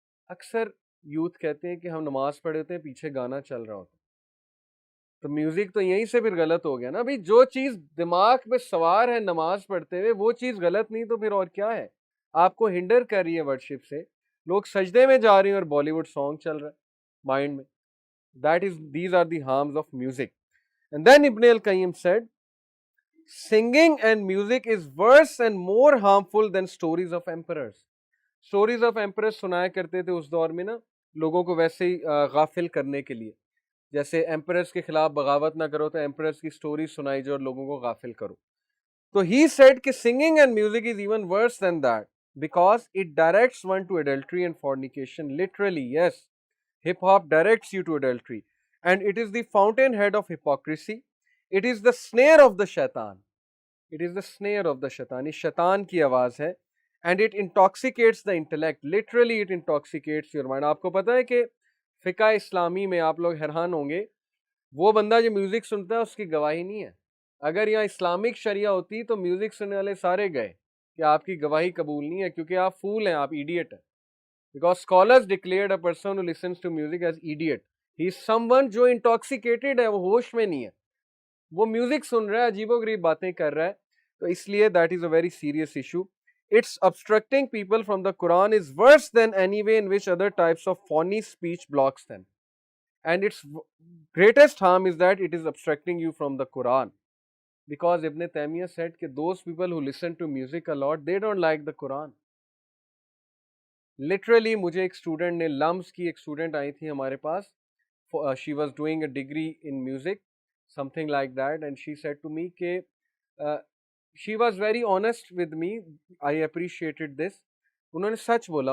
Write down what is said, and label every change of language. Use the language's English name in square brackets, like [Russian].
[Urdu] اکثر یوتھ کہتے ہیں کہ ہم نماز پڑھے ہوتے ہیں پیچھے گانا چل رہا ہوتا ہے، تو میوزک تو یہیں سے پھر غلط ہو گیا نا. بھائی جو چیز دماغ پہ سوار ہے نماز پڑھتے ہوئے وہ چیز غلط نہیں تو پھر اور کیا ہے؟ آپ کو ہنڈر کر رہی ہے ورشپ سے. لوگ سجدے میں جا رہے ہیں اور بالی ووڈ سانگ چل رہا ہے مائنڈ میں. [English] These are the harms of music. And then Ibn al-Qayyim said, singing and music is worse and more harmful than stories of emperors. Stories of emperors [Urdu] سنایا کرتے تھے اس دور میں نا لوگوں کو ویسے ہی غافل کرنے کے لیے. جیسے ایمپررز کے خلاف بغاوت نہ کرو تو ایمپررز کی سٹوری سنائی جو اور لوگوں کو غافل کرو. [English] تو he said کہ singing and music is even worse than that because it directs one to adultery and fornication. Literally, yes. Hip hop directs you to adultery and it is the fountainhead of hypocrisy. It is the snare of the shaitan. It is the snare of the shaitan. [Urdu] یہ شیطان کی آواز ہے. [English] And it intoxicates the intellect. Literally it intoxicates your mind. [Urdu] آپ کو پتا ہے کہ فقہ اسلامی میں آپ لوگ حیران ہوں گے وہ بندہ جو میوزک سنتا ہے اس کی گواہی نہیں ہے. اگر یہاں اسلامک شریعہ ہوتی تو میوزک سننے والے سارے گئے کہ آپ کی گواہی قبول نہیں ہے کیونکہ آپ فول ہیں، آپ ایڈیٹ ہیں. [English] Because scholars declared a person who listens to music as idiot. He is someone [Urdu] جو intoxicated ہے، وہ ہوش میں نہیں ہے، وہ میوزک سن رہا ہے، عجیب و غریب باتیں کر رہا ہے. تو اس لیے [English] that is a very serious issue. It's obstructing people from the Quran is worse than any way in which other types of phony speech blocks them. And its greatest harm is that it is obstructing you from the Quran. Because Ibn Taymiyyah said that those people who listen to music a lot, they don't like the Quran. [Urdu] Literally مجھے ایک student نے لمس کی ایک student I تھی ہمارے پاس. [English] She was doing a degree in music something like that and she said to me کہ she was very honest with me. I appreciated this. [Urdu] انہوں نے سچ بولا.